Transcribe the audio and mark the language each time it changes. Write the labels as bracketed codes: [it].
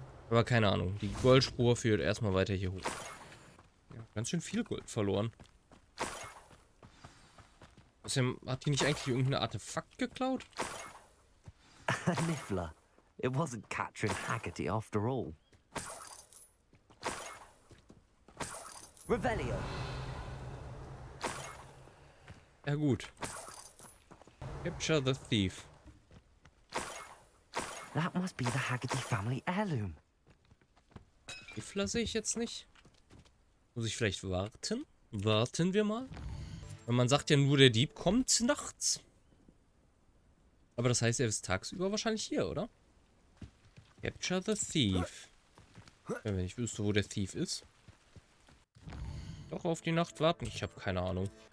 [de] Aber keine Ahnung, die Goldspur führt erstmal weiter hier hoch. Ja, ganz schön viel Gold verloren. Außerdem hat die nicht eigentlich irgendein Artefakt geklaut? Niffler. [en] It wasn't Catherine Haggerty after all. Revelio. [de] Ja gut. Capture the Thief. [en] That must be the Haggerty family heirloom. [de] Gifler sehe ich jetzt nicht. Muss ich vielleicht warten? Warten wir mal. Weil man sagt ja nur, der Dieb kommt nachts. Aber das heißt, er ist tagsüber wahrscheinlich hier, oder? Capture the Thief. Ja, wenn ich wüsste, wo der Thief ist. Doch auf die Nacht warten. Ich habe keine Ahnung.